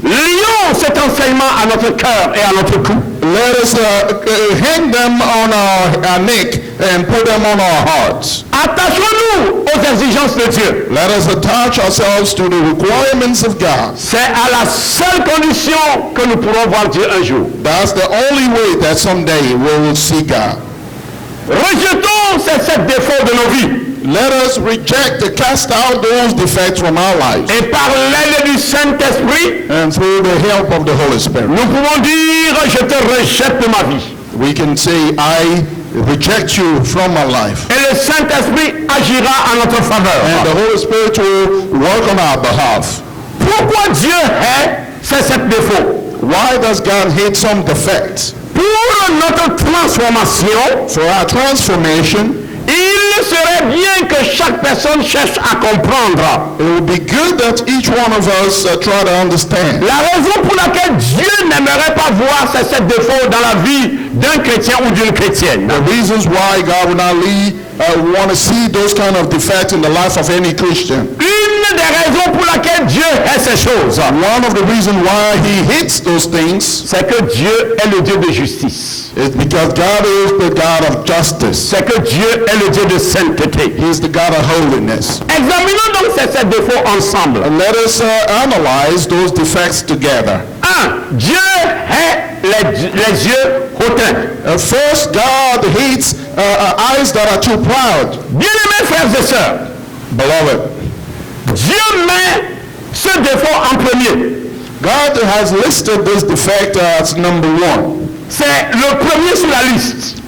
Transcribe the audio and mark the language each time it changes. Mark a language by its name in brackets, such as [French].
[French] Lions cet enseignement à notre cœur et à notre cou. [English] Let us hang them on our neck and put them on our hearts. [French] Attachons-nous aux exigences de Dieu. [English] Let us attach ourselves to the requirements of God. [French] C'est à la seule condition que nous pourrons voir Dieu un jour. [English] That's the only way that someday we will see God. [French] Rejetons ces 7 défauts de nos vies. [English] Let us reject and cast out those defects from our lives. [French] Et par l'aide du Saint-Esprit, [English] And through the help of the Holy Spirit, [French] nous pouvons dire, je te rejette de ma vie. [English] we can say, I reject you from my life. [French] Et le Saint-Esprit agira en notre [English] And [French] faveur. [English] the Holy Spirit will work on our behalf. [French] Pourquoi Dieu hait ces 7 défauts? [English] Why does God hate some defects? [French] Pour notre transformation, [English] For our transformation, [French] il serait bien que chaque personne cherche à comprendre [English] it would be good that each one of us try to understand. [French] la raison pour laquelle Dieu n'aimerait pas voir ces 7 défauts dans la vie d'un chrétien ou d'une chrétienne. [English] The reasons why God would not want to see those kind of defects in the life of any Christian. [French] Une des raisons pour laquelle Dieu hait ces choses, [English] One of the reasons why he hates those things [French] c'est que Dieu est le Dieu de justice. [English] is because God is the God of justice. [French] C'est que Dieu est le Dieu de sainteté. [English] He is the God of holiness. [French] Examinons donc ces 7 défauts ensemble. [English] And let us analyze those defects together. [French] 1. Dieu hait les yeux hautains. [English] First, God hates eyes that are too proud. [French] Bien-aimés frères et sœurs, [English] Beloved, [French] Dieu met ce défaut en premier. [English] God has listed this defect as number 1. [French] C'est le premier sur la liste.